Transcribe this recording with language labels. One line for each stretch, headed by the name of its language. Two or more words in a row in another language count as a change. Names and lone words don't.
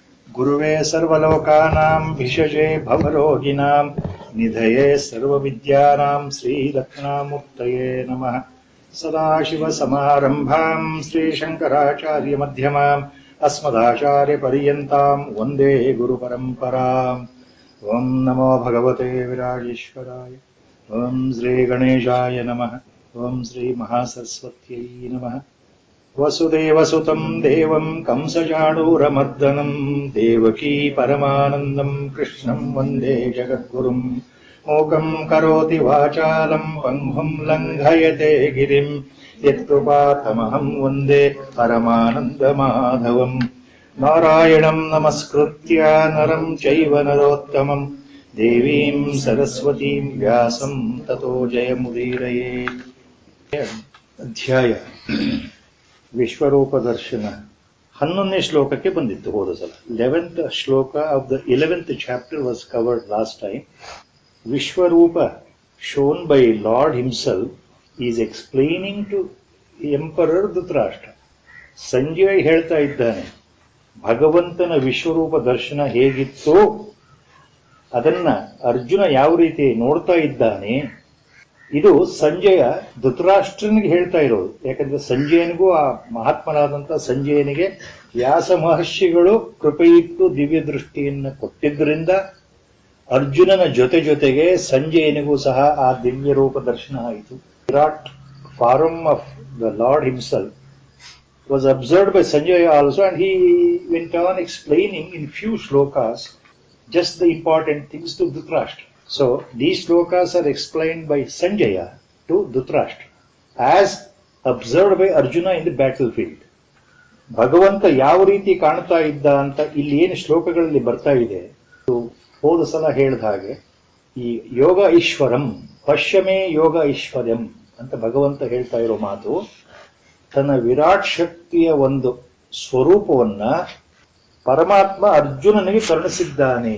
Sanskrit: ಗುರುವೇ ಸರ್ವಲೋಕಾನಾಂ ಭಿಷಜೇ ಭವರೋಗಿಣಾಂ ನಿಧಯೇ ಸರ್ವವಿದ್ಯಾನಾಂ ಶ್ರೀದಕ್ಷಿಣಾಮೂರ್ತಯೇ ನಮಃ. ಸದಾಶಿವಸಮಾರಂಭಾಂ ಶ್ರೀಶಂಕರಾಚಾರ್ಯಮಧ್ಯಮಾಂ ಅಸ್ಮದಾಚಾರ್ಯಪರ್ಯಂತಾಂ ವಂದೇ ಗುರುಪರಂಪರಾಂ. ಓಂ ನಮೋ ಭಗವತೆ ವಿರಾಜೇಶ್ವರಾಯ. ಓಂ ಶ್ರೀ ಗಣೇಶಾಯ ನಮಃ. ಓಂ ಶ್ರೀ ಮಹಾಸರಸ್ವತ್ಯೈ ನಮಃ. ವಸುದೇವಸುತಂ ದೇವಂ ಕಂಸಚಾಣೂರಮರ್ದನಂ ದೇವಕೀ ಪರಮಾನಂದಂ ಕೃಷ್ಣಂ ವಂದೇ ಜಗದ್ಗುರುಂ. ಮೂಕಂ ಕರೋತಿ ವಾಚಾಲಂ ಪಂಗುಂ ಲಂಘಯತೆ ಗಿರಿಂ ಯತ್ಕೃಪಾತಮಹಂ ವಂದೇ ಪರಮಾನಂದಮಾಧವಂ. ನಾರಾಯಣಂ ನಮಸ್ಕೃತ್ಯ ನರಂ ಚೈವ ನರೋತ್ತಮಂ ದೇವೀಂ ಸರಸ್ವತೀಂ ವ್ಯಾಸಂ ತತೋ ಜಯಮುದೀರಯೇ.
Kannada: ಅಧ್ಯಾಯ ವಿಶ್ವರೂಪ ದರ್ಶನ 11ನೇ ಶ್ಲೋಕಕ್ಕೆ ಬಂದಿತ್ತು ಹೋದ ಸಲ.
English: 11th shloka of the 11th chapter was covered last time. Vishwarupa shown by Lord himself is explaining to emperor Dhritarashtra.
Kannada: ಸಂಜಯ್ ಹೇಳ್ತಾ ಇದ್ದಾನೆ, ಭಗವಂತನ ವಿಶ್ವರೂಪ ದರ್ಶನ ಹೇಗಿತ್ತೋ ಅದನ್ನ ಅರ್ಜುನ ಯಾವ ರೀತಿ ನೋಡ್ತಾ ಇದ್ದಾನೆ, ಇದು ಸಂಜಯ ಧೃತರಾಷ್ಟ್ರನಿಗೆ ಹೇಳ್ತಾ ಇರೋದು. ಯಾಕಂದ್ರೆ ಸಂಜಯನಿಗೂ, ಆ ಮಹಾತ್ಮನಾದಂಥ ಸಂಜಯನಿಗೆ ವ್ಯಾಸ ಮಹರ್ಷಿಗಳು ಕೃಪೆಯಿಟ್ಟು ದಿವ್ಯ ದೃಷ್ಟಿಯನ್ನು ಕೊಟ್ಟಿದ್ದರಿಂದ ಅರ್ಜುನನ ಜೊತೆಗೆ ಸಂಜಯನಿಗೂ ಸಹ ಆ ದಿವ್ಯ ರೂಪ ದರ್ಶನ ಆಯಿತು.
English: Virat form of the Lord himself was observed by Sanjaya also, and he went on explaining in few shlokas just the important things to Dhritarashtra. So these shlokas are explained by Sanjaya to Dhritarashtra as observed by Arjuna in the battlefield.
Kannada: ಭಗವಂತ ಯಾವ ರೀತಿ ಕಾಣ್ತಾ ಇದ್ದ ಅಂತ ಇಲ್ಲಿ ಏನು ಶ್ಲೋಕಗಳಲ್ಲಿ ಬರ್ತಾ ಇದೆ, ಹೋದ ಸಲ ಹೇಳಿದ ಹಾಗೆ ಈ
Sanskrit: ಯೋಗ ಐಶ್ವರಂ ಪಶ್ಯಮೇ ಯೋಗ ಐಶ್ವರ್ಯಂ
Kannada: ಅಂತ ಭಗವಂತ ಹೇಳ್ತಾ ಇರೋ ಮಾತು, ತನ್ನ ವಿರಾಟ್ ಶಕ್ತಿಯ ಒಂದು ಸ್ವರೂಪವನ್ನ ಪರಮಾತ್ಮ ಅರ್ಜುನನಿಗೆ ಕರುಣಿಸಿದ್ದಾನೆ.